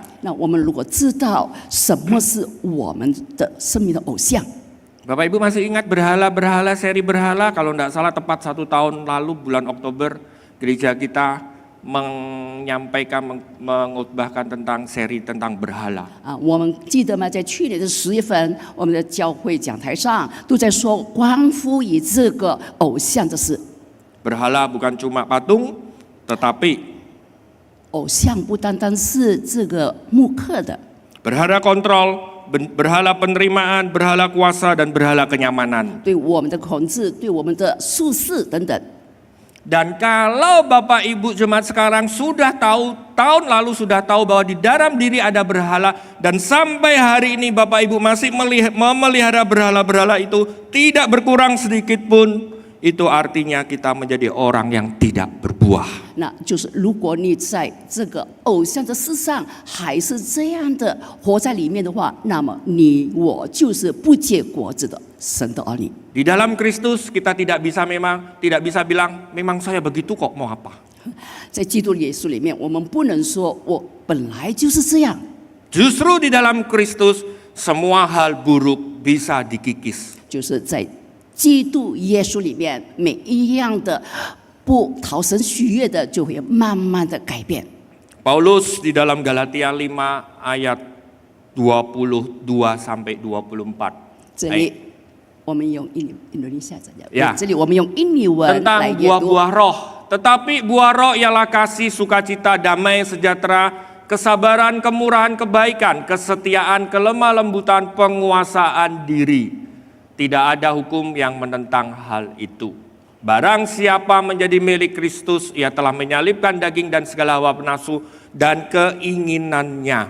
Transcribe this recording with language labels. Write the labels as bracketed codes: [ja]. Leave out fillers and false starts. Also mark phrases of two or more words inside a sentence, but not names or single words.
[zh] 那我们如果知道什么是我们的生命的偶像， [id] Bapak Ibu masih ingat berhala-berhala, seri berhala? Kalau tidak salah tepat 1 tahun lalu bulan Oktober, gereja kita menyampaikan, mengutbahkan tentang seri tentang berhala. [zh] 我们记得吗？在去年的10月份，我们的教会讲台上都在说关乎于这个偶像的事。 [id] Berhala bukan cuma patung, tetapi [zh] 偶像不单单是这个木刻的， [id] berhala kontrol, berhala penerimaan, berhala kuasa, dan berhala kenyamanan. [zh] 对我们的控制，对我们的舒适等等。 [id] Dan kalau Bapak Ibu jemaat sekarang sudah tahu, tahun lalu sudah tahu bahwa di dalam diri ada berhala, dan sampai hari ini Bapak Ibu masih memelihara berhala-berhala itu tidak berkurang sedikit pun, itu artinya kita menjadi orang yang tidak berbuah. [zh] 那就是如果你在这个偶像的事上还是这样的活在里面的话，那么你我就是不结果子的神的儿女。 [id] Di dalam Kristus kita tidak bisa bilang memang saya begitu kok, mau apa? [zh] 在基督耶稣里面，我们不能说我本来就是这样。 [id] Justru di dalam Kristus semua hal buruk bisa dikikis. [zh] 就是在基督耶稣里面，每一样的不讨神喜悦的，就会慢慢的改变。 [id] Paulus di dalam Galatia 5 ayat 22 sampai 24. [zh] 这里我们用印度尼西亚讲， [id] Ya. [zh] 这里我们用印尼文来 [id] Tentang [zh] 阅读。 [id] buah-buah roh. Tetapi buah roh ialah kasih, sukacita, damai, sejahtera, kesabaran, kemurahan, kebaikan, kesetiaan, kelemah lembutan, penguasaan diri. Tidak ada hukum yang menentang hal itu. Barang siapa menjadi milik Kristus, ia telah menyalibkan daging dan segala hawa nafsu dan keinginannya.